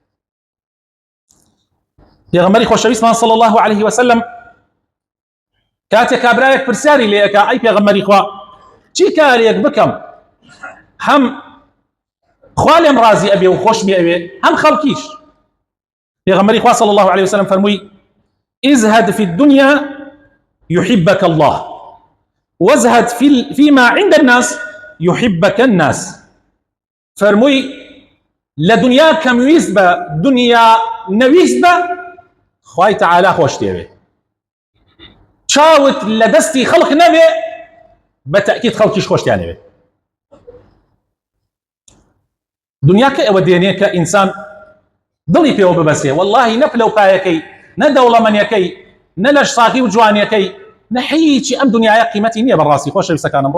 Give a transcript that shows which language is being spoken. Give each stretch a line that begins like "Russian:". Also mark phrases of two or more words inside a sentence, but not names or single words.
Central Kurdish: پێغەمبەری خۆشەویستمان
Arabic: صلی الله عليه وسلم
Central Kurdish: کاتێک کابرایەک پرسیاری لێ ئەکا ئەی پێغەمبەری خوا چی کارێک بکەم هەم خوا لێم ڕازی ئەبێ و خۆشمی ئەوێ هەم خەڵکیش؟ پێغەمبەری خوا
Arabic: صلی الله عليه وسلم فەرمووی ازهد في الدنيا يحبك الله وازهد فيما عند الناس يحبك الناس.
Central Kurdish: فەرمووی لە دنیا کەمویست بە، دنیا نەویست بە، خوای تعالی خۆش دێوێ. چاوت لە دەستی خەڵق نەبێ، بە تەئکید خەڵکیش خۆشتیانەوێ. دنیا کە ئەوە دێنێ کە ئینسان دڵی پێوە ببەسێ، واللهی نە پلەپایەکەی، نە دەوڵەمەنیەکەی، نە لەش ساقی و جوانیەکەی، نە هیچی ئەم دنیاە قیمەتی نییە بەڕاستی خۆشەویستەکانم.